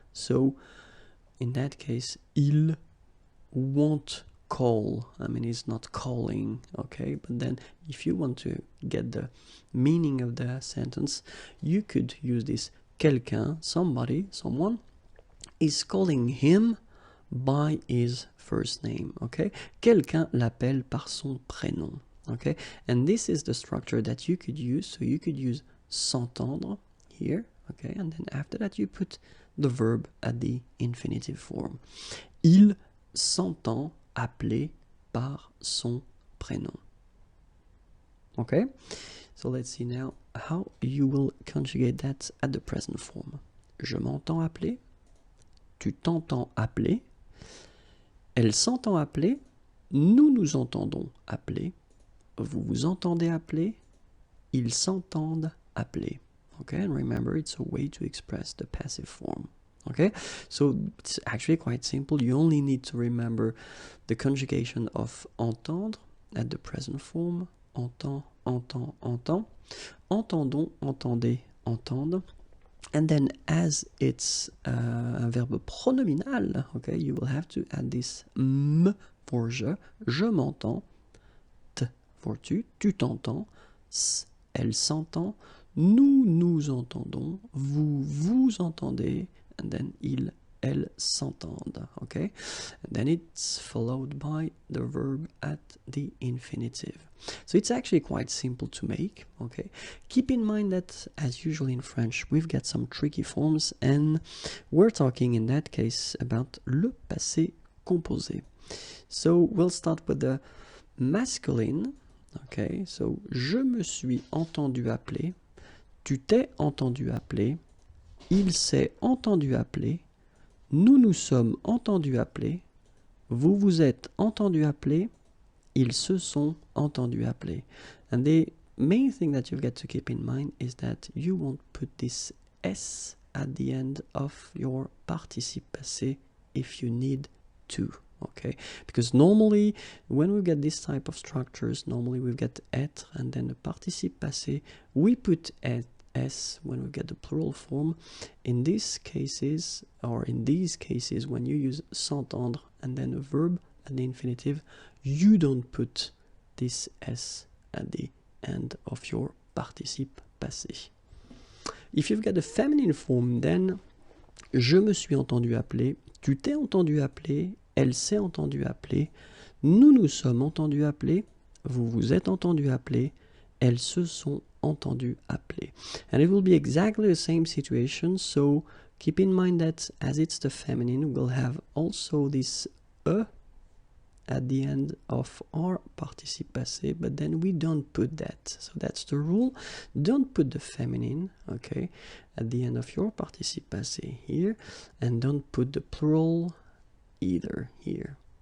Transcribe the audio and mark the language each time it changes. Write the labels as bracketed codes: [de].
[en] So in that case, il won't call. I mean, he's not calling, okay? But then if you want to get the meaning of the sentence, you could use this quelqu'un, somebody, someone is calling him by his first name, okay? [fr] Quelqu'un l'appelle par son prénom, okay? [en] And this is the structure that you could use. So you could use s'entendre here, okay? And then after that you put the verb at the infinitive form. [fr] Il s'entend appeler par son prénom. [en] Okay? So let's see now how you will conjugate that at the present form. [fr] Je m'entends appeler. Tu t'entends appeler. Elle s'entend appeler. Nous nous entendons appeler. Vous vous entendez appeler. Ils s'entendent appeler. [en] Okay? And remember, it's a way to express the passive form. Okay, so it's actually quite simple. You only need to remember the conjugation of entendre at the present form. [fr] Entend, entend, entend. Entendons, entendez, entendre. [en] And then as it's un verbe pronominal, okay, you will have to add this m for je m'entends, t for tu, tu t'entends, s, elle s'entend, [fr] nous nous entendons, vous vous entendez, [en] and then il, elle s'entendent, okay? And then it's followed by the verb at the infinitive. So it's actually quite simple to make, okay? Keep in mind that, as usual in French, we've got some tricky forms, and we're talking in that case about le passé composé. So we'll start with the masculine, okay? [fr] So je me suis entendu appeler, tu t'es entendu appeler, il s'est entendu appeler, nous nous sommes entendus appeler, vous vous êtes entendu appeler, ils se sont entendus appeler. [en] And the main thing that you've got to keep in mind is that you won't put this S at the end of your participe passé if you need to. Okay, because normally when we get this type of structures, normally we've got être and then the participe passé, we put S when we get the plural form. In these cases, when you use s'entendre and then a verb and the infinitive, you don't put this S at the end of your participe passé. If you've got the feminine form, then [fr] je me suis entendu appeler, tu t'es entendu appeler, elle s'est entendue appeler, nous nous sommes entendus appeler, vous vous êtes entendus appeler, elles se sont entendues appeler. [en] And it will be exactly the same situation, so keep in mind that as it's the feminine, we'll have also this e at the end of our participe passé, but then we don't put that. So that's the rule. Don't put the feminine, okay, at the end of your participe passé here, and don't put the plural either here.